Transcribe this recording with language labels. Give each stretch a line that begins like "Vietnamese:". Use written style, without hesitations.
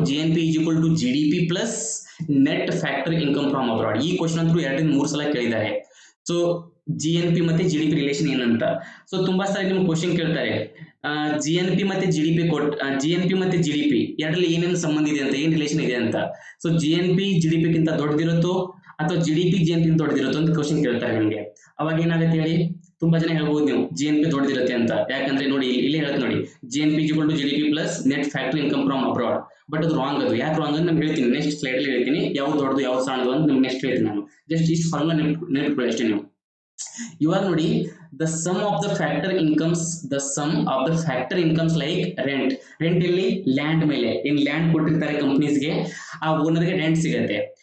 English: GNP is equal to GDP plus net factor income from abroad.
Kannada: ಈ question ಅಂತೂ 2-3 ಸಲ ಕೇಳಿದ್ದಾರೆ. ಸೊ GNP ಮತ್ತೆ GDP ರಿಲೇಷನ್ ಏನಂತ. ಸೊ ತುಂಬಾ ಸಲ ನಿಮ್ಗೆ ಕ್ವಶನ್ ಕೇಳ್ತಾರೆ, GNP ಮತ್ತೆ GDP GNP ಮತ್ತೆ GDP ಎರಡರಲ್ಲಿ ಏನೇನು ಸಂಬಂಧ ಇದೆ ಅಂತ, ಏನ್ ರಿಲೇಷನ್ ಇದೆ ಅಂತ. ಸೊ GNP GDP ಗಿಂತ ದೊಡ್ಡದಿರುತ್ತೋ ಅಥವಾ GDP GNP ಗಿಂತ ದೊಡ್ಡದಿರುತ್ತೋ ಅಂತ ಕ್ವಶನ್ ಕೇಳ್ತಾರೆ ನಿಮಗೆ. ಅವಾಗ ಏನಾಗುತ್ತೆ ಹೇಳಿ? ತುಂಬಾ ಜನ ಹೇಳ್ಬೋದು ನೀವು GNP ದೊಡ್ಡದಿರುತ್ತೆ ಅಂತ. ಯಾಕಂದ್ರೆ ನೋಡಿ ಇಲ್ಲಿ ಹೇಳುತ್ತೆ ನೋಡಿ,
English: GNP is equal to GDP plus net factor income from abroad.
Kannada: But ಅದು ರಾಂಗ್. ಅದು ಯಾಕೆ ರಾಂಗ್ ಅಂತ ನಾನು ಹೇಳ್ತೀನಿ, ನೆಕ್ಸ್ಟ್ ಸ್ಲೈಡ್ ಅಲ್ಲಿ ಹೇಳ್ತೀನಿ. ಯಾವ್ದು ದೊಡ್ಡದು ಯಾವ್ದು ಸಣ್ಣದು ಅಂತ ನಿಮ್ಗೆ ನೆಕ್ಸ್ಟ್ ಹೇಳ್ತೀನಿ ನಾನು. ಜಸ್ಟ್ ಇಷ್ಟು ಫಾರ್ಮುಲಾ ನೆನಪಿಟ್ಕೊಳ್ಳಿ ಅಷ್ಟೇ ನೀವು. ಇವಾಗ ನೋಡಿ,
English: the sum of the factor incomes, the sum of the factor incomes like rent.
Kannada: Rent ಇಲ್ಲಿ ಲ್ಯಾಂಡ್ ಮೇಲೆ, ಏನ್ ಲ್ಯಾಂಡ್ ಕೊಟ್ಟಿರ್ತಾರೆ ಕಂಪ್ನೀಸ್ಗೆ, ಆ ಓನರ್ಗೆ ರೆಂಟ್ ಸಿಗತ್ತೆ.